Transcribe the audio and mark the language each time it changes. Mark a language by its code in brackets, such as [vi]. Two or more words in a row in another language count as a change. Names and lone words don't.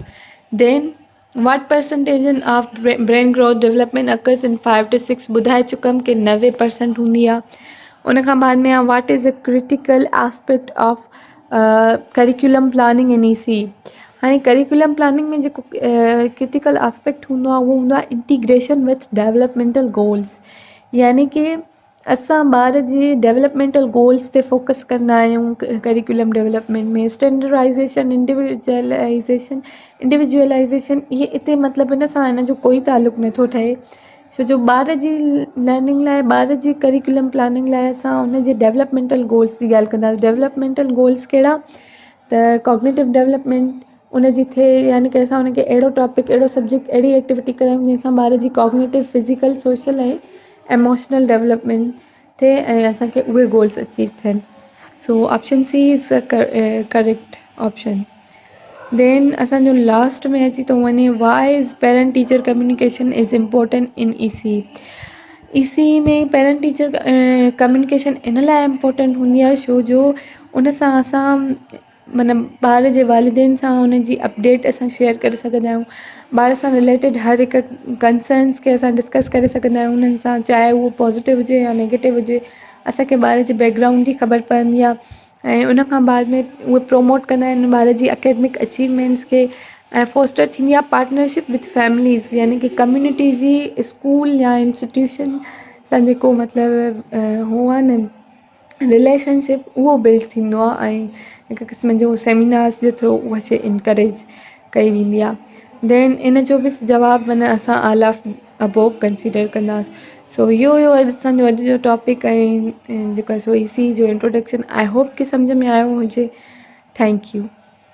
[en] Then what percentage of brain growth development occurs in 5 to 6. [sd] ॿुधाए चुकमि कि 90% हूंदी आहे। उन खां बाद में [en] what is a critical aspect of curriculum planning in EC. [sd] हाणे [en] curriculum planning [sd] में जेको [en] critical aspect [sd] हूंदो आहे उहो हूंदो आहे [en] integration with developmental goals, [sd] यानी कि असां ॿार जी [en] developmental goals [sd] ते फोकस कंदा आहियूं [en] curriculum development [sd] में। [en] standardization, individualization [sd] इहे हिते मतिलबु इन सां इन जो कोई तालुक़ु नथो ठहे। छो जो ॿार जी लर्निंग लाइ, ॿार जी [en] curriculum planning [sd] लाइ असां उन जे [en] developmental goals [sd] जी ॻाल्हि कंदासीं। [en] developmental goals [sd] कहिड़ा? त [en] cognitive development [sd] उन जी थिए, यानी कि असां उनखे अहिड़ो टॉपिक, अहिड़ो सब्जेक्ट, अहिड़ी एक्टिविटी करायूं जंहिंसां ॿार जी [en] cognitive, physical, social [sd] ऐं [en] emotional development [sd] थिए ऐं असांखे उहे [en] goals achieve [sd] थियनि। [en] So option C is correct option. [sd] देन असांजो लास्ट में अची थो वञे, [en] Why is parent teacher communication is important in EC. [sd] EC में [en] parent teacher communication [sd] इन लाइ इम्पोर्टेंट हूंदी आहे छो जो उन सां असां माना ॿार जे वालिदेन सां उन जी अपडेट असां शेयर करे सघंदा आहियूं। ॿार सां रिलेटेड हर हिकु कंसर्न्स खे असां डिस्कस करे सघंदा आहियूं उन्हनि सां, चाहे उहो पॉज़िटिव हुजे या नेगेटिव हुजे। असांखे ॿार जे बैकग्राउंड जी ख़बर पवंदी आहे ऐं उन खां बाद में उहे प्रोमोट कंदा आहिनि ॿार जी [en] academic achievements [sd] खे। ऐं फोस्टर थींदी आहे [en] partnership with families, [sd] यानी कि कम्युनिटी जी, स्कूल या इंस्टीट्यूशन सां जेको मतिलबु हो आहे न रिलेशनशिप, उहो बिल्ड थींदो आहे। ऐं हिकु क़िस्म जो सेमिनार्स जे थ्रू उहा शइ इनकरेज कई वेंदी आहे। देन इन जो बि जवाबु माना असां [en] all of above consider [sd] कंदासीं। सो इहो हुयो अॼु असांजो अॼु जो टॉपिक ऐं जेको सो इसी जो [en] introduction I hope [sd] कि सम्झ में आयो हुजे। [en] thank you.